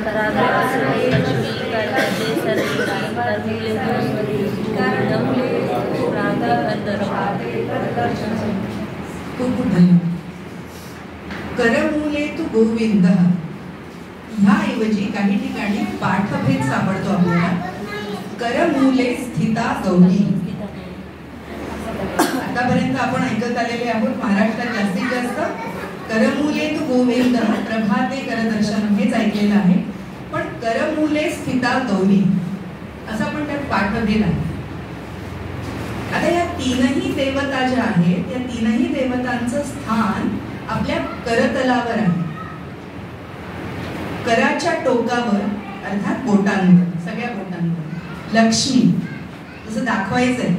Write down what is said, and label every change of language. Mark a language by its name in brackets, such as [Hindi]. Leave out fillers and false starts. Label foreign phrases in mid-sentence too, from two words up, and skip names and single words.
[Marathi] खूप खूप धन्यवाद. [Sanskrit] करमूले तू गोविंद, [Marathi] ह्याऐवजी काही ठिकाणी पाठभेद सापडतो आपल्याला. [Sanskrit] करमूले स्थिता गौरी. [Marathi] आतापर्यंत आपण ऐकत आलेले आहोत महाराष्ट्रात जास्तीत जास्त [Sanskrit] करमूले तू गोविंद प्रभाते करदर्शन [Marathi] हेच ऐकलेलं आहे, पण [Sanskrit] करमूले स्थिता गौरी [Marathi] असं पण त्यात पाठभेद आहे. आता या तीनही देवता ज्या आहेत त्या तीनही देवतांचं स्थान आपल्या करतलावर आहे. कराच्या टोकावर अर्थात बोटांवर, सगळ्या बोटांवर लक्ष्मी जसं दाखवायचंय.